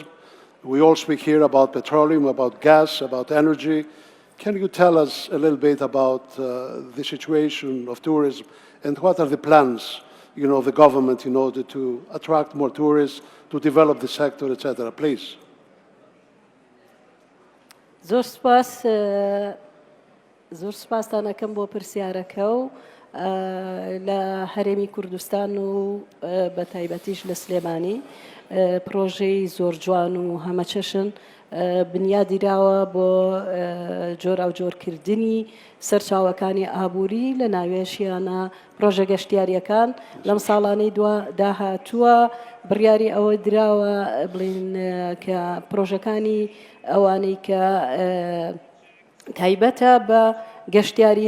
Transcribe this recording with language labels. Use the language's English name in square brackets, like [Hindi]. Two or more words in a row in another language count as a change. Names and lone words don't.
[English] We all speak here about petroleum, about gas, about energy. Can you tell us a little bit about the situation of tourism and what are the plans, the government in order to attract more tourists, to develop the sector, etc. Please. [Central Kurdish] زۆر سپاسان ئەەکەم بۆ پرسیارەکە و لە هەرێمی کوردستان و بە تایبەتیش لە سلێمانی پرۆژەی زۆر جوان و هەمەچەشن بنیادیراوە بۆ جۆرا و جۆرکردنی سەرچاوەکانی ئابووری لە ناوێشیانە پرۆژە گەشتیاریەکان لەم ساڵانەی داهاتووە بڕیاری ئەوە دراوە بڵین کە پرۆژەکانی ئەوانەی کە تایبەتە بە گەشتیاری